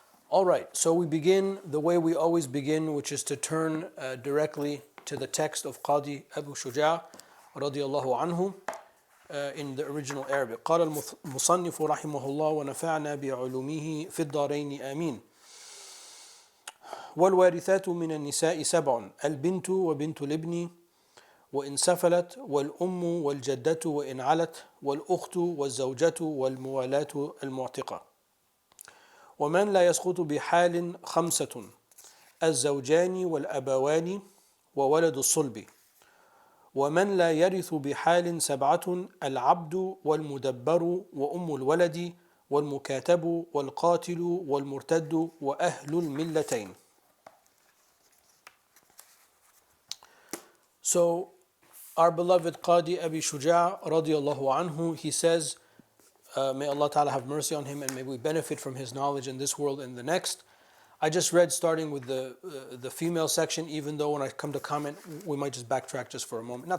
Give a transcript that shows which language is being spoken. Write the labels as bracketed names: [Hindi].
[English] All right, so we begin the way we always begin, which is to turn directly to the text of Qadi Abu Shuja' radiyallahu anhu in the original Arabic. [Arabic] قال المصنف رحمه الله ونفعنا بعلومه في الدارين آمين. والوارثات من النساء 7 البنت وبنت الابن وإن سفلت والأم والجدة وإن علت والأخت والزوجة والموالاة المعتقة. ومن لا يسقط بحال 5 الزوجان والأبوان وولد الصلب. ومن لا يرث بحال 7 العبد والمدبر وأم الولد والمكاتب والقاتل والمرتد وأهل الملتين. [English] So our beloved Qadi Abi Shuja' radiyallahu anhu, he says, may Allah Ta'ala have mercy on him, and may we benefit from his knowledge in this world and the next. I just read starting with the female section, even though when I come to comment, we might just backtrack just for a moment.